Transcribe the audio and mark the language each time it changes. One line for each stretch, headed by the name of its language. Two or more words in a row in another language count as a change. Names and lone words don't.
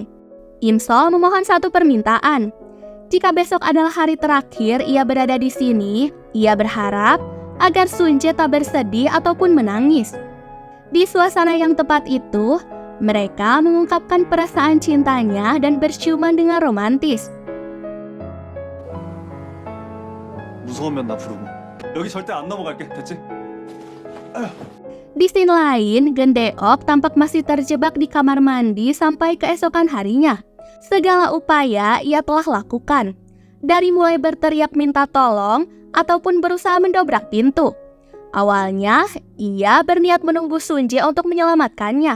Indonesian: Imsol memohon satu permintaan. Jika besok adalah hari terakhir ia berada di sini, ia berharap agar Sunjae tak bersedih ataupun menangis. Di suasana yang tepat itu, mereka mengungkapkan perasaan cintanya dan berciuman dengan romantis.
Korean: 무서우면 나 부르고. 여기 절대 안 넘어갈게. 됐지?
Indonesian: Di scene lain, Gendeok tampak masih terjebak di kamar mandi sampai keesokan harinya. Segala upaya ia telah lakukan, dari mulai berteriak minta tolong ataupun berusaha mendobrak pintu. Awalnya, ia berniat menunggu Sunjae untuk menyelamatkannya.